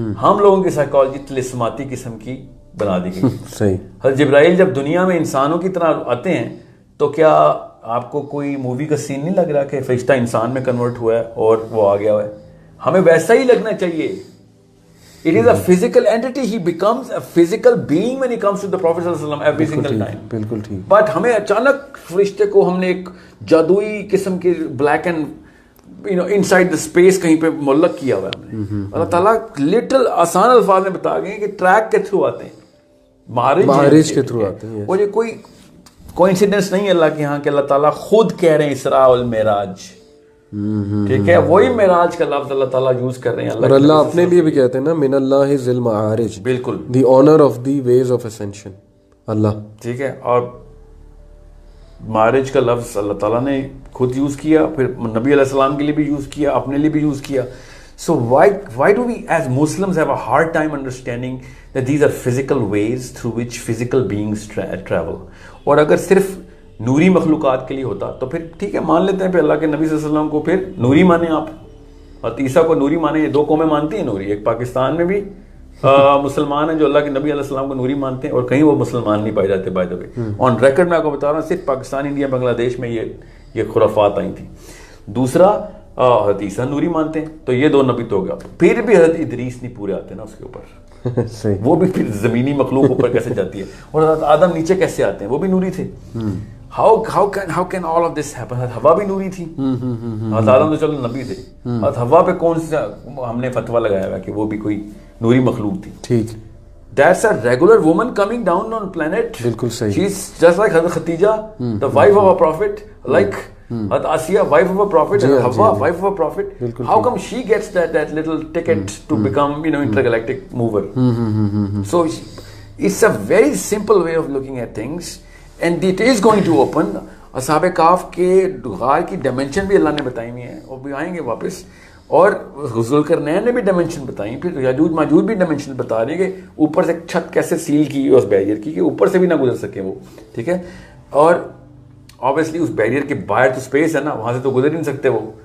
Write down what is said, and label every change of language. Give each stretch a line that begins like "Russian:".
Urdu: ہم لوگوں کی سائیکالوجی طلسماتی قسم کی بنا دی گئی. صحیح. حضرت جبرائیل جب دنیا میں انسانوں کی طرح آتے ہیں تو کیا آپ کو کوئی مووی کا سین نہیں لگ رہا کہ فرشتہ انسان میں کنورٹ ہوا ہے اور وہ آ گیا ہوا ہے؟ ہمیں ویسا ہی لگنا چاہیے.
English: It is a physical entity. He becomes a physical being when he comes to the Prophet sallallahu alaihi wasallam every single time.
Urdu: بالکل ٹھیک. But ہمیں اچانک فرشتے کو ہم نے ایک جادوئی قسم کے black and inside the space کہیں پہ معلق کیا ہوا ہے ہم نے. اللہ تعالیٰ لٹل آسان الفاظ میں بتا گئے کہ ٹریک کے تھرو آتے ہیں, معارج کے تھرو آتے ہیں. اور یہ کوئی کوئنسیڈنس نہیں ہے اللہ کے یہاں کہ اللہ تعالیٰ خود کہہ رہے ہیں اسراء والمعراج. ٹھیک ہے, وہی معراج کا لفظ اللہ تعالیٰ یوز کر رہے ہیں. اور اللہ اپنے لیے بھی کہتے ہیں نا,
Arabic: من اللہ ذی المعارج,
Urdu: بالکل,
English: The honour of the ways of ascension, Allah.
Urdu: ٹھیک ہے, اور معراج کا لفظ اللہ تعالیٰ نے خود یوز کیا, پھر نبی علیہ السلام کے لیے بھی یوز کیا, اپنے لیے بھی یوز کیا.
English: So why do we as Muslims have a hard time understanding that these are physical ways through which physical beings travel?
Urdu: اور اگر صرف نوری مخلوقات کے لیے ہوتا تو پھر ٹھیک ہے, مان لیتے ہیں پھر اللہ کے نبی صلی اللہ علیہ وسلم کو پھر نوری مانیں آپ, اور عیسیٰ کو نوری مانیں. یہ دو قومیں مانتی ہیں نوری, ایک پاکستان میں بھی مسلمان ہیں جو اللہ کے نبی علیہ السلام کو نوری مانتے ہیں, اور کہیں وہ مسلمان نہیں پائے جاتے. By the way on record میں آپ کو بتا رہا ہوں, صرف پاکستان, انڈیا, بنگلہ دیش میں یہ خرافات آئی تھیں. دوسرا حضرت عیسیٰ نوری مانتے ہیں, تو یہ دو نبی تو ہو گیا. پھر بھی حضرت ادریس نہیں پورے آتے نا اس کے اوپر, وہ بھی پھر زمینی مخلوق اوپر کیسے جاتی ہے, اور حضرت آدم نیچے کیسے آتے ہیں, وہ بھی نوری تھے.
English: How can all of this happen?
Urdu: حضرت حوا بھی نوری تھی. حضرت آدم تو چلو نبی تھے, حضرت حوا پہ کون سا ہم نے فتویٰ لگایا ہوا کہ وہ بھی کوئی نوری مخلوق تھی. ٹھیک.
English: That's a regular woman coming down on planet.
Urdu: بالکل صحیح.
English: She's just like Hazrat Khatija, the wife of a prophet, like Hazrat Asiya, wife of a prophet, and Hawa, wife of a prophet. How come she gets that little ticket to become, intergalactic mover? So it's a very simple way of looking at things, and it is going to open.
Urdu: اصحاب کاف کے غار کی dimension بھی اللہ نے بتائی ہوئی ہیں, وہ بھی آئیں گے واپس. اور ذوالقرنین نے بھی ڈائمینشن بتائی, پھر یاجوج ماجوج بھی ڈائمینشن بتا رہی ہے کہ اوپر سے چھت کیسے سیل کی اس بیریئر کی کہ اوپر سے بھی نہ گزر سکے وہ. ٹھیک ہے, اور obviously اس بیریئر کے باہر تو اسپیس ہے نا, وہاں سے تو گزر ہی نہیں سکتے وہ.